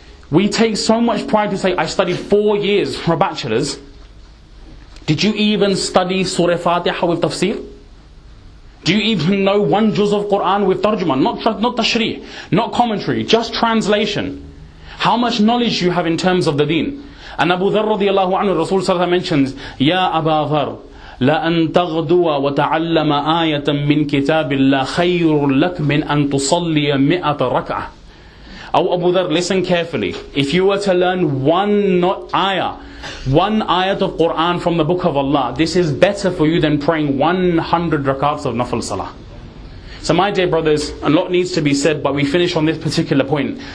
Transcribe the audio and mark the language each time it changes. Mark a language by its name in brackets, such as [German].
[English] We take so much pride to say, I studied 4 years for a bachelor's. Did you even study Surah Fatiha with tafsir? Do you even know one juz of Quran with tarjuma? Not tashrih, not commentary, just translation. How much knowledge you have in terms of the deen? And Abu Dharr radiyallahu anhu, Rasul sallallahu mentions, [Arabic] Ya Aba Dharr, لأن تغدو وتعلم آية من كتاب الله خير لك من أن تصلي 100 ركعة. [English] Oh Abu Dharr, listen carefully. If you were to learn one ayat of Quran from the book of Allah, this is better for you than praying 100 rakats of nafil salah. So my dear brothers, a lot needs to be said, but we finish on this particular point.